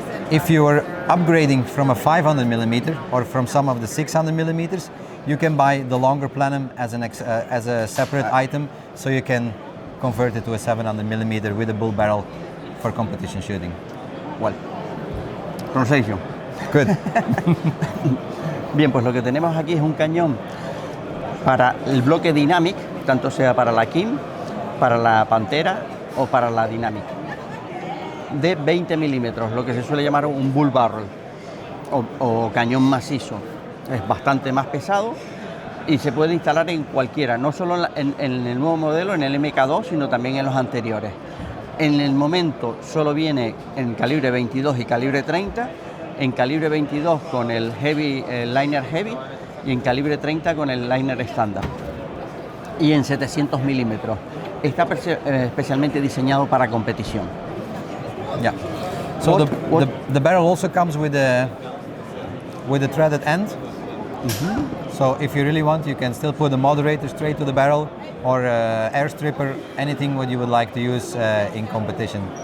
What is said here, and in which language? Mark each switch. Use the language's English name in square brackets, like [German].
[English] If you are upgrading from a 500 millimeter or from some of the 600 millimeters, you can buy the longer plenum as a separate item, so you can convert it to a 700 millimeter with a bull barrel for competition shooting. Well, translation. Good. [Spanish] Bien, pues lo que tenemos aquí es un cañón para el bloque Dynamic, tanto sea para la Kim, para la Pantera o para la Dynamic, de 20 milímetros, lo que se suele llamar un bull barrel o cañón macizo. Es bastante más pesado y se puede instalar en cualquiera, no solo en el nuevo modelo, en el MK2, sino también en los anteriores. En el momento solo viene en calibre 22 y calibre 30, en calibre 22 con el liner heavy y en calibre 30 con el liner estándar. Y en 700 milímetros. Está especialmente diseñado para competición. [English] Yeah. So the barrel also comes with a threaded end. Mm-hmm. So if you really want, you can still put a moderator straight to the barrel or air stripper, anything what you would like to use in competition.